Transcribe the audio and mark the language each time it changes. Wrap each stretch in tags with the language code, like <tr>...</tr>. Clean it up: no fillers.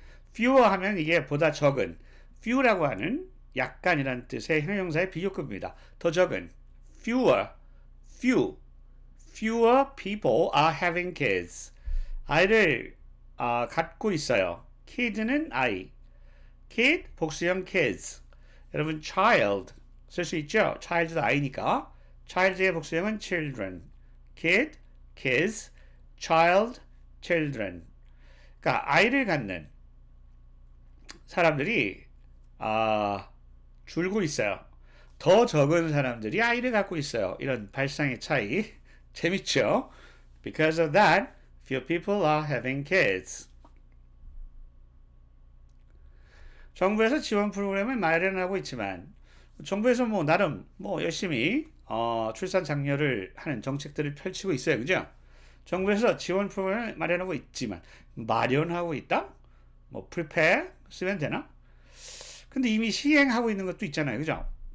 <ko>fewer 하면 이게 보다 적은, few라고 하는 약간이란 뜻의 형용사의 비교급입니다. 더 적은</ko> <en>fewer, fewer people are having kids.</en> <ko>아이를 갖고 있어요. kid는 아이, kid 복수형 kids. 여러분 child 쓸 수 있죠? child도 아이니까 child의 복수형은 children, kid, kids, child, children. 그러니까 아이를 갖는 사람들이 줄고 있어요. 더 적은 사람들이 아이를 갖고 있어요. 이런 발상의 차이 재밌죠?</ko> <en>Because of that, few people are having kids.</en> <ko>정부에서 지원 프로그램을 마련하고 있지만 정부에서 뭐 나름 뭐 열심히 출산 장려를 하는 정책들을 펼치고 있어요. 그죠? 정부에서 지원 프로그램을 마련하고 있지만 마련하고 있다? 뭐 prepare 쓰면 되나? 근데 이미 시행하고 있는 것도 있잖아요. 그죠?</ko>